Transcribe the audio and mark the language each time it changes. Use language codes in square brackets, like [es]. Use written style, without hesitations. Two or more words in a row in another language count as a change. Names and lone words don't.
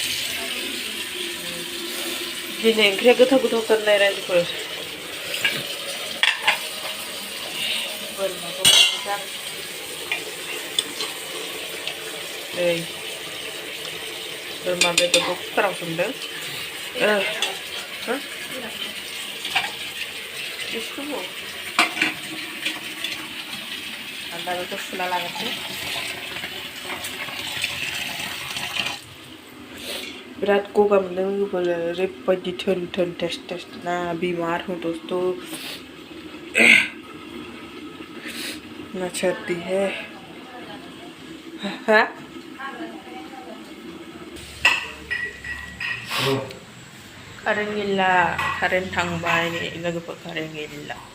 [brx] दिनै ओंख्रिया गोथाव गोथावथारनाय रायजोफोर बोरमाखौ मोजां नै बोरमा बेदरखौ कुकाराव संदों दा बेखौ सुना लागोनसै बिराद गगा मोनदों लोगोफोर ओरैबायदि थोन थोन टेस्ट ना [hi] बीमार हूँ दोस्तों ना सर्दी है [brx] कारेन्ट गैला कारेन्ट थांबाय लोगोफोर कारेन्ट गैला